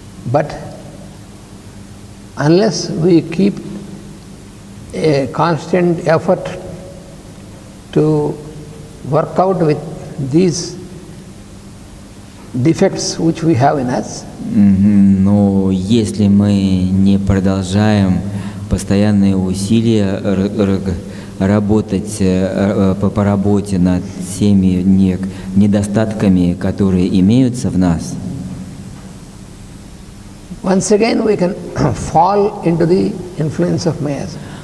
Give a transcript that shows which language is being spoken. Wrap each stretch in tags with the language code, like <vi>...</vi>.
<en>But unless we keep a constant effort to work out with these defects which we have in us,</en> <ru>но если мы не продолжаем постоянные усилия работать по работе над всеми недостатками, которые имеются в нас,</ru> <en>once again we can fall into the influence of miasm.</en>